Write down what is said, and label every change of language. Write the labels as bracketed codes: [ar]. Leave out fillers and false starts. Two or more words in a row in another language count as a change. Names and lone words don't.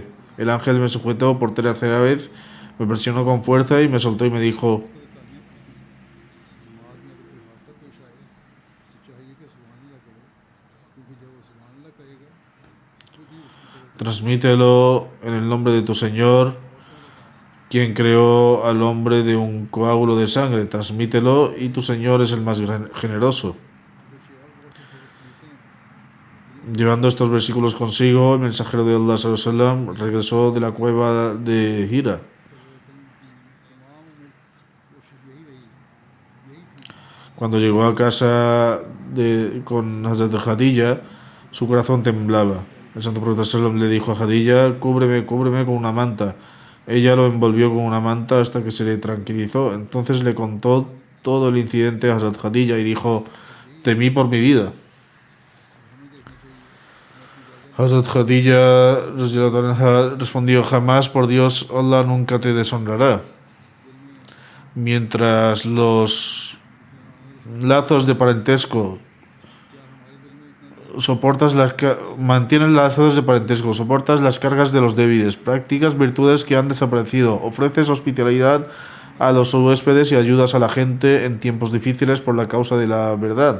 [es] El ángel me sujetó por tercera vez, me presionó con fuerza y me soltó y me dijo: transmítelo en el nombre de tu Señor, quien creó al hombre de un coágulo de sangre. Transmítelo y tu Señor es el más generoso. Llevando estos versículos consigo, el mensajero de Allah [ar] صلى الله عليه وسلم [es] regresó de la cueva de Hira. Cuando llegó a casa con Hazrat Khadija, su corazón temblaba. El santo profeta [ar] صلى الله عليه وسلم [es] le dijo a Khadija: cúbreme, cúbreme con una manta. Ella lo envolvió con una manta hasta que se le tranquilizó. Entonces le contó todo el incidente a Hazrat Khadija y dijo: temí por mi vida. Hazrat Khadija [ar] رضي الله عنها [es] respondió: jamás, por Dios, Allah nunca te deshonrará. Mientras los lazos de parentesco mantienes lazos de parentesco, soportas las cargas de los débiles, practicas virtudes que han desaparecido, ofreces hospitalidad a los huéspedes y ayudas a la gente en tiempos difíciles por la causa de la verdad.